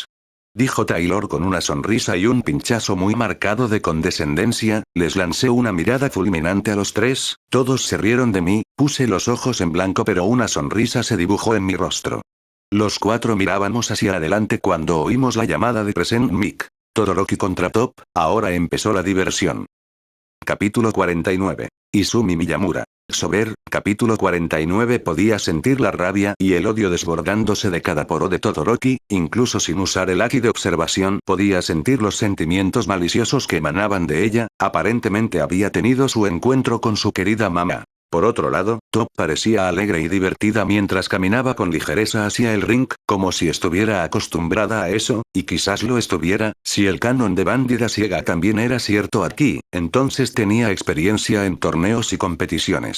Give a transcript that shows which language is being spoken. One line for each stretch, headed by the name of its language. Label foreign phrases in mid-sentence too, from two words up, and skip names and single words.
Spanish: Dijo Taylor con una sonrisa y un pinchazo muy marcado de condescendencia, les lancé una mirada fulminante a los tres, todos se rieron de mí, puse los ojos en blanco pero una sonrisa se dibujó en mi rostro. Los cuatro mirábamos hacia adelante cuando oímos la llamada de Present Mic. Todoroki contra Top, ahora empezó la diversión. Capítulo 49. Izumi Miyamura. Sober, capítulo 49. Podía sentir la rabia y el odio desbordándose de cada poro de Todoroki, incluso sin usar el haki de observación podía sentir los sentimientos maliciosos que emanaban de ella, aparentemente había tenido su encuentro con su querida mamá. Por otro lado, Top parecía alegre y divertida mientras caminaba con ligereza hacia el ring, como si estuviera acostumbrada a eso, y quizás lo estuviera, si el canon de Bandida Ciega también era cierto aquí, entonces tenía experiencia en torneos y competiciones.